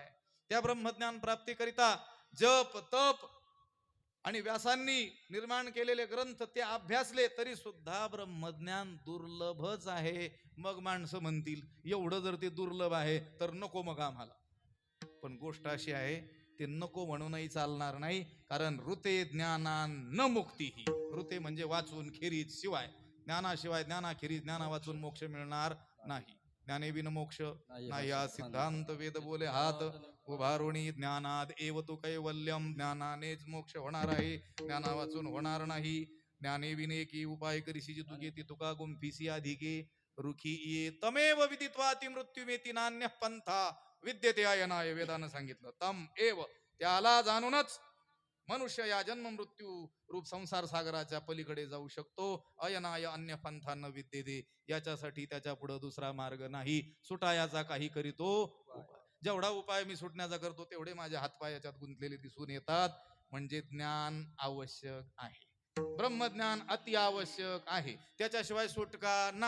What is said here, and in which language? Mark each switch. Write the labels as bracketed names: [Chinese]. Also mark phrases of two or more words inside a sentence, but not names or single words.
[Marathi] त्या ब्रह्मज्ञान प्राप्तीकरिता जप तप आणि व्यासांनी निर्माण केलेले ग्रंथ ते अभ्यासले तरी सुद्धा ब्रह्मज्ञान दुर्लभच आहे. मग माणसं म्हणतील, एवढं जर ते दुर्लभ आहे तर नको मग आम्हाला. पण गोष्ट अशी आहे, ते नको म्हणूनही चालणार नाही. [Sanskrit] कारण ऋते ज्ञानान न मुक्तीही. [Marathi] ऋते म्हणजे वाचून खेरीज शिवाय, ज्ञानाशिवाय, ज्ञानाखेरीज, ज्ञाना वाचून मोक्ष मिळणार नाही. ज्ञाने बिन मोक्ष नाही हा सिद्धांत वेद बोले हात उभारुणी. [Sanskrit] ज्ञानाद एव तो कैवल्यम. [Marathi] ज्ञानानेच मोक्ष होणार आहे, ज्ञाना वाचून होणार नाही. ज्ञाने विने की उपाय करीशी तुगे ती तुका गुंफिसी अधिके. [Sanskrit] रुखी ये तमेव विदित्वाती मृत्युमेती नान्य पंथा विद्यते अयनाय. [Marathi] वेदानं सांगितलं, [Sanskrit] तम एव, [Marathi] त्याला जाणूनच मनुष्य या जन्म मृत्यू रूप संसार सागराच्या पलीकडे जाऊ शकतो. [Sanskrit] अयनाय अन्य पंथांना विद्यते. [Marathi] याच्यासाठी त्याच्या पुढे दुसरा मार्ग नाही. सुटायाचा काही करीतो उपाय. जेवढा उपाय मी सुटण्याचा करतो तेवढे माझ्या हातपाय याच्यात गुंतलेले दिसून येतात. म्हणजे ज्ञान आवश्यक आहे, ब्रह्मज्ञान अति आवश्यक आहे, त्याच्याशिवाय सुटका नाही.